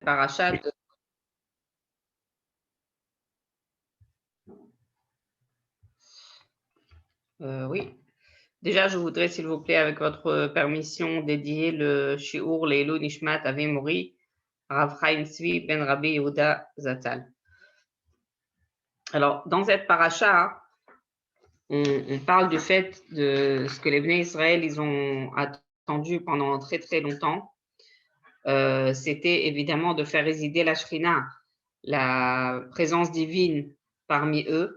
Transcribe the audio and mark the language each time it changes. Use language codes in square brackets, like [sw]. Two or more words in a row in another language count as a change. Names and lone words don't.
[fr] paracha de... oui. Déjà, je voudrais, s'il vous plaît, avec votre permission, dédier le Shiur [he] לעילוי נשמת אבי מורי, [fr] Rav Chaim Tzvi Ben Rabbi Yehuda Zatzal. Alors, dans cette paracha, on parle du fait de ce que les Bnei Israël, ils ont attendu pendant très très longtemps. C'était évidemment de faire résider la Shrina, la présence divine parmi eux.